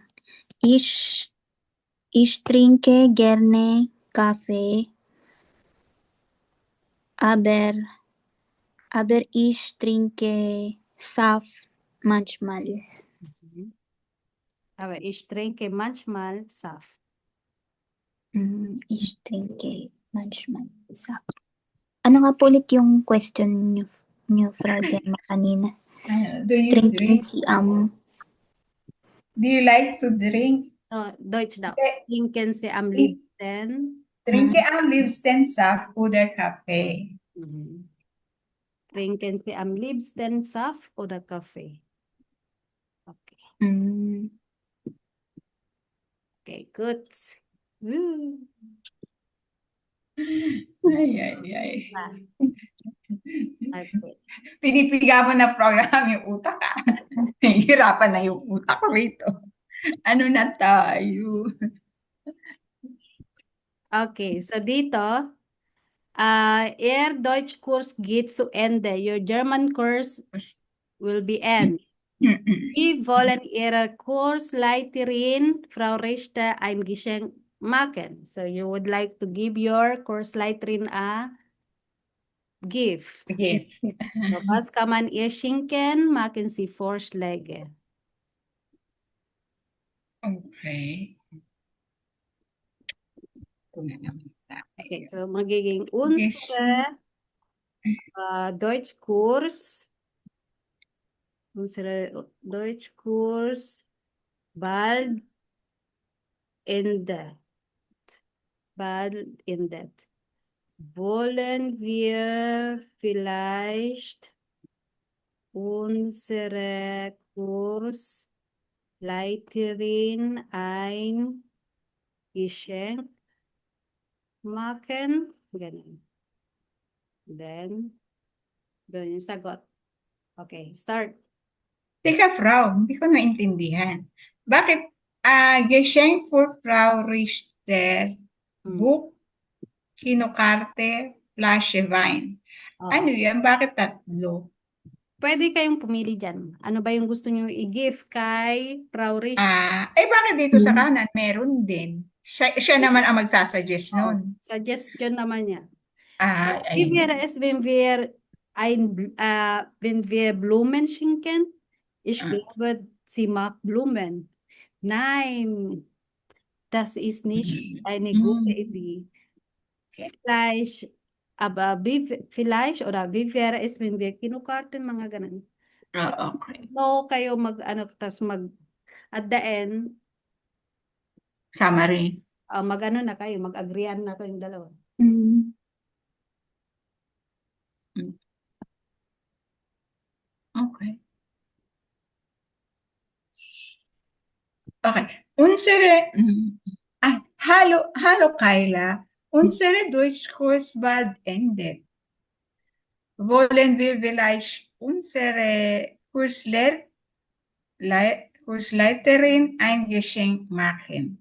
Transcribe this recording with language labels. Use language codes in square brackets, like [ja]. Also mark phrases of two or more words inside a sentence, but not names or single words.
[de] Ich trinke gerne Kaffee, aber ich trinke Saft manchmal. Aber ich trinke manchmal Saft. Ich trinke manchmal Saft. [tl] Ano nga po ulit yung question niyo Frau Gemma kanina? [en] Do you [de] Trinken [en] drink? [de] Sie [en] Do you like to drink? [tl] Deutsch daw. Okay. [de] Trinken Sie am liebsten? Trinke am liebsten Saft oder Kaffee? Trinken Sie am liebsten Saft oder Kaffee? [en] Okay. Okay, good. Woo. Ay. Okay. [tl] Pinipiga mo na program yung utak. Nahihirapan na yung utak rito. Ano na tayo? Okay, so dito, [de] Ihr Deutschkurs geht zu Ende. [en] Your German course will be end. [de] Wie wollen Ihre Kursleiterin, Frau Richter, ein Geschenk machen? [en] So you would like to give your Kursleiterin a gift. [tl] Sige. So, [de] was kann man ihr schenken? Machen Sie Vorschläge. [tl] Okay. Ito na naman tayo. [de] Okay, so magiging unsere Deutschkurs bald endet. Wollen wir vielleicht unsere Kursleiterin ein Geschenk machen. [tl] Ganun. Then, doon yung sagot. [en] Okay, start. [tl] Teka, Frau, hindi ko naintindihan. [de] Bakit Geschenk für Frau Richter, Buch, Kinokarte, Flasche Wein? [tl] Oo. Ano yan? Bakit tatlo? Pwede kayong pumili dyan. Ano ba yung gusto nyo i-gift kay Frau Rich? Bakit dito sa kanan meron din? Siya naman ang magsasuggest nun. Suggestion naman niya. Ay, [de] Wie wäre es, wenn wir wenn wir Blumen schenken? Ich glaube, sie mag Blumen. Nein, das ist nicht eine gute Idee. Okay. Vielleicht oder wie wäre es, wenn wir Kinokarten, [tl] mga ganun. Okay. So, kayo [en] at the end, Summary. [tl] na kayo, mag-agreean na kayong dalawa. Okay. Okay. [de] Hallo Kyla. Unsere Deutschkurs bald endet. Wollen wir vielleicht unsere Kursleiterin ein Geschenk machen?